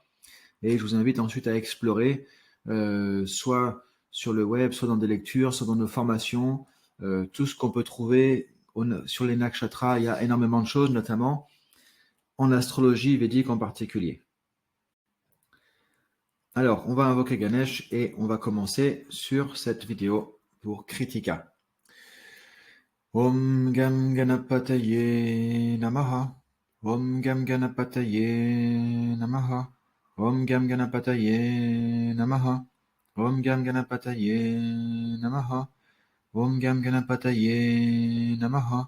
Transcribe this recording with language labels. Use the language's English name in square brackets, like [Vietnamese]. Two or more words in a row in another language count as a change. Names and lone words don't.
[French] Et je vous invite ensuite à explorer, soit sur le web, soit dans des lectures, soit dans nos formations, tout ce qu'on peut trouver sur les nakshatras. Il y a énormément de choses, notamment en astrologie védique en particulier. Alors, on va invoquer Ganesh et on va commencer sur cette vidéo pour Kritika. [Sanskrit] Om Gam Ganapataye Namaha. Om Gam Ganapataye Namaha. Om Gam Ganapataye Namaha. Om Gam Ganapataye Namaha. Om Gam Ganapataye Namaha.